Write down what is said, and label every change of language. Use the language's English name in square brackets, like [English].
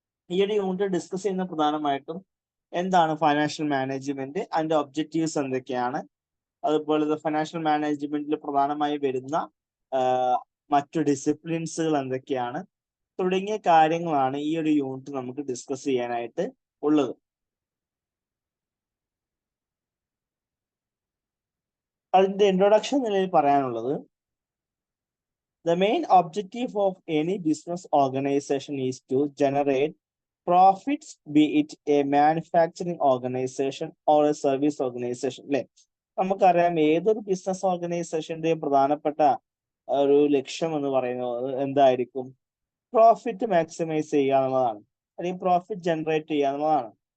[Malayalam] ഈ ഒരു unit discuss ചെയ്യുന്ന പ്രധാനമായിട്ടും എന്താണ് ഫൈനാൻഷ്യൽ മാനേജ്മെന്റ്, അതിന്റെ ഒബ്ജക്റ്റീവ്സ് എന്തൊക്കെയാണ്, അതുപോലെ ഫൈനാൻഷ്യൽ മാനേജ്മെന്റിൽ പ്രധാനമായി വരുന്ന മറ്റു ഡിസിപ്ലിൻസുകൾ എന്തൊക്കെയാണ് തുടങ്ങിയ കാര്യങ്ങളാണ് ഈ ഒരു യൂണിറ്റ് നമുക്ക് ഡിസ്കസ് ചെയ്യാനായിട്ട് ഉള്ളത്. അതിന്റെ ഇൻട്രൊഡക്ഷൻ നിലയിൽ പറയാനുള്ളത്, [English] the main objective of any business organization is to generate profits, be it a manufacturing organization or a service organization. [Malayalam] അല്ലെ, നമുക്കറിയാം ഏതൊരു ബിസിനസ് ഓർഗനൈസേഷന്റെയും പ്രധാനപ്പെട്ട ഒരു ലക്ഷ്യം എന്ന് പറയുന്നത് എന്തായിരിക്കും? പ്രോഫിറ്റ് മാക്സിമൈസ് ചെയ്യുക എന്നുള്ളതാണ്, അല്ലെങ്കിൽ പ്രോഫിറ്റ് ജനറേറ്റ് ചെയ്യുക എന്നുള്ളതാണ്.